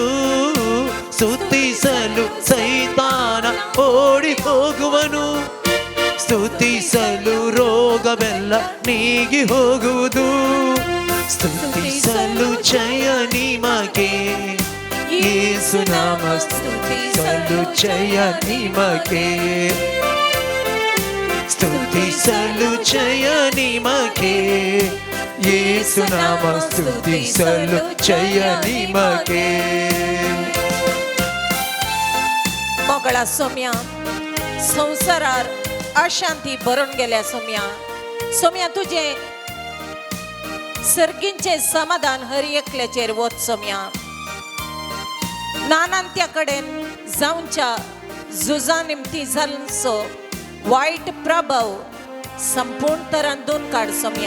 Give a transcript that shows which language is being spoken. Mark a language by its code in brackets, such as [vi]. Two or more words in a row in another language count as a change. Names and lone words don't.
[kn] ಸ್ತುತಿಸಲು ಸೈತಾನ ಓಡಿ ಹೋಗುವನು ಸ್ತುತಿಸಲು ರೋಗವೆಲ್ಲ ನೀಗಿ ಹೋಗುವುದು ಸ್ತುತಿಸಲು ಜಯ ನಿಮಗೆ ಯೇಸು ನಾಮ ಸ್ತುತಿಸಲು ಜಯ ನಿಮಗೆ ಸ್ತುತಿಸಲು ಜಯ ನಿಮಗೆ ಯೇಸು ನಾಮ ಸ್ತುತಿಸಲು ಜಯ ನಿಮಗೆ. [kok] मोगळा सोम्या संवसारार अशांती भरून गेल्या सोम्या सोम्या तुझे सर्गींचे समाधान हर एकल्याचेर वच सोम्या. नानांत्या कडेन जावच्या झुजा निमती जाल्सो वायट प्रभाव संपूर्ण तरान दोन काड सोम्या.